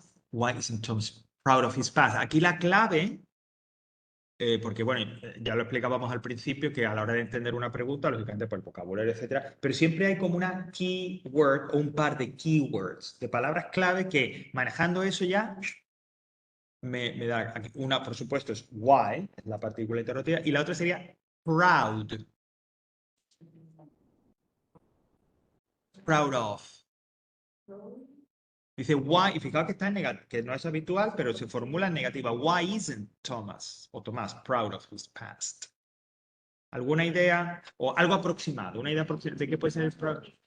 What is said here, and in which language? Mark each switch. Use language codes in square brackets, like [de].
[en] Why isn't Thomas proud of his past? [es] Aquí la clave, porque bueno, ya lo explicábamos al principio, que a la hora de entender una pregunta, lógicamente por el vocabulario, etcétera, pero siempre hay como una keyword o un par de keywords, de palabras clave que manejando eso ya me da aquí. Una, por supuesto, es why, la partícula interrogativa, y la otra sería proud. Proud of. Dice why, y fijaos que está en negativo, que no es habitual, pero se formula en negativa. [en] Why isn't Thomas o Tomás proud of his past? [es] ¿Alguna idea o algo aproximado? ¿Una idea aproximada de qué puede ser el proud?